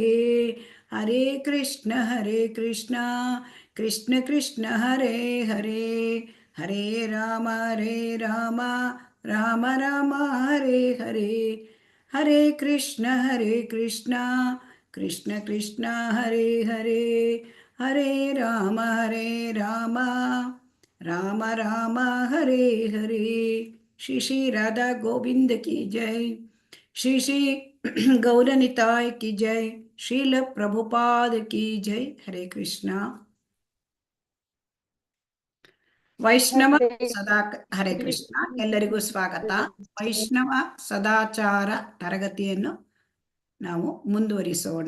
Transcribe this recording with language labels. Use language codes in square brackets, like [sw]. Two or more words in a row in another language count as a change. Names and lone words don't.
[sa] ಹರೇ ಕೃಷ್ಣ ಕೃಷ್ಣ ಕೃಷ್ಣ ಹರೇ ಹರೇ, ಹರೇ ರಾಮ ರಾಮ ರಾಮ ಹರೇ ಹರೇ. ಹರೇ ಕೃಷ್ಣ ಕೃಷ್ಣ ಕೃಷ್ಣ ಹರೇ ಹರೇ, ಹರೇ ರಾಮ ರಾಮ ರಾಮ ಹರೇ ಹರೇ. [hi] श्री श्री राधा गोविंद की जय, श्री श्री गौरनिताई की जय, श्रील प्रभुपाद की जय. [sa] ಹರೇ ಕೃಷ್ಣ. [kn] ವೈಷ್ಣವ ಸದಾ [sa] ಹರೇ ಕೃಷ್ಣ. [kn] ಎಲ್ಲರಿಗೂ ಸ್ವಾಗತ. ವೈಷ್ಣವ ಸದಾಚಾರ ತರಗತಿಯನ್ನು ನಾವು ಮುಂದುವರಿಸೋಣ.